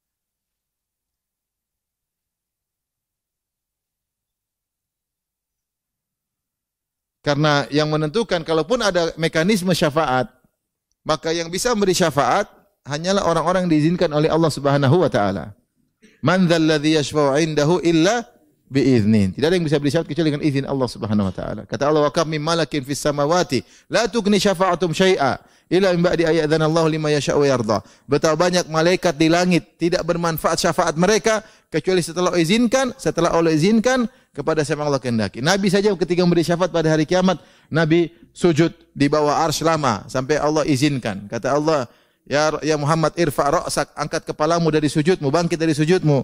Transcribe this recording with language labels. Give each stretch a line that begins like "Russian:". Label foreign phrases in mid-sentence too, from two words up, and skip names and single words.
Indonesian: Karena yang menentukan kalaupun ada mekanisme syafaat, maka yang bisa memberi syafaat hanyalah orang-orang yang diizinkan oleh Allah
Arabic: سبحانه وتعالى. من ذا الذي يشفع عنده إلا بإذنه.
Indonesian: Tidak ada yang bisa beri syafaat kecuali dengan izin Allah
Arabic: سبحانه وتعالى. Kata Allah, "وكم من ملك في السماوات لا تغني شفاعتهم شيئا إلا من بعد أن يأذن الله لمن يشاء ويرضى."
Indonesian: Betapa banyak malaikat di langit tidak bermanfaat syafaat mereka kecuali setelah Allah izinkan kepada siapa Allah kehendaki. Nabi saja ketika memberi syafaat pada hari kiamat, Nabi sujud di bawah arsy lama sampai Allah izinkan. Kata Allah,
Arabic: "يا محمد ارفع رأسك,
Indonesian: angkat kepalamu dari sujudmu, bangkit dari sujudmu.